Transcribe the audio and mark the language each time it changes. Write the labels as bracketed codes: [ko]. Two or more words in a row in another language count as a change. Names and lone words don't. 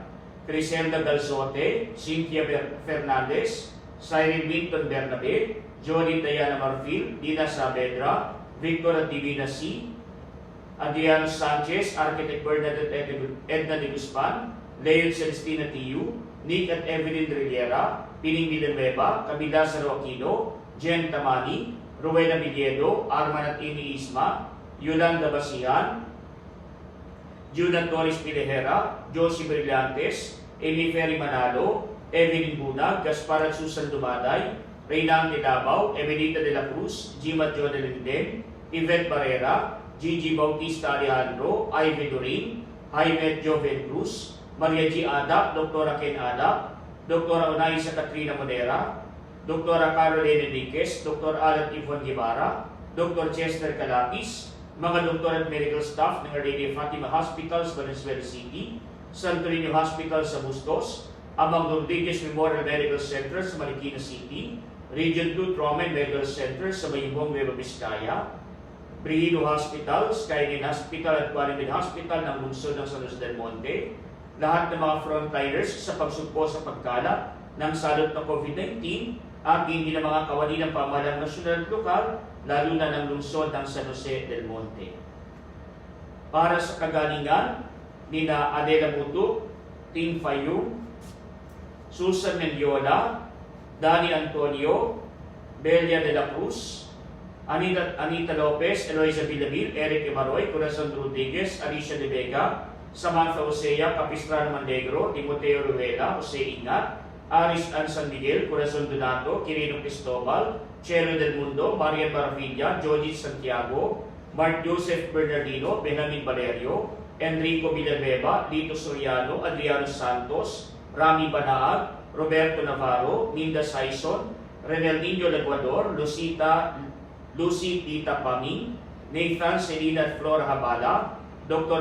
[tl] Criselda Galzote, Cynthia Fernandez, Cyril Winton Bernabe, Jolie Diana Marfil, Dina Saavedra, Victor at Divina C, Adriano Sanchez, Architect Bernadette Edna de Guzman, Leon Celestina Tiu, Nick at Evelyn Rivera, Pining Villanueva, Camila Saro Aquino, Jen Tamani, Rowena Villedo, Arman at Ini Isma, Yolanda Basihan, Junan Torres Pilejera, Josie Brillantes, Amy Ferry Manalo, Evelyn Bunag, Gaspar at Susan Dumaday, Reynang Davao, Emelita de la Cruz, Jima Jo de Linden, Yvette Barrera, Gigi Bautista Alejandro, Ivy Dorin, Jaime Joven Cruz, Maria G. Adap, Dr. Ken Adap, Dr. Onaisa Katrina Modera, Dr. Caroline Enriquez, Dr. Alan Ivon Guevara, Dr. Chester Calapis, mga doktor at [en] medical staff [tl] ng Our Lady of Fatima Hospitals, Valenzuela City, Santo Niño Hospital sa Bustos, Amang Rodriguez Memorial Medical Center sa Marikina City, Region 2 Trauma and Medical Center sa Mayubong, Nueva Vizcaya, Brihilo Hospital, Skyline Hospital at Quality Hospital ng lungsod ng San Jose del Monte, lahat ng mga frontliners sa pagsugpo sa pagkalat ng salot ng COVID-19 at hindi na mga kawani ng pamahalang nasyonal at lokal, lalo na ng lungsod ng San Jose del Monte. Para sa kagalingan, nina Adela Buto, Tim Fayum, Susan Mendiola, Dani Antonio, Belia de la Cruz, Anita Lopez, Eloisa Villamil, Eric Emaroy, Corazon Rodriguez, Alicia de Vega, Samantha Osea, Capistrano Mandegro, Timoteo Ruela, Jose Ingat, Aris An San Miguel, Corazon Donato, Quirino Cristobal, Chelo del Mundo, Maria Maravilla, Joji Santiago, Mark Joseph Bernardino, Benjamin Valerio, Enrico Villanueva, Lito Soriano, Adriano Santos, Rami Banaag, Roberto Navarro, Linda Saison, Renaldinho Leguador, Lucy Tita Paming, Nathan Selina at Flora Habala, Dr.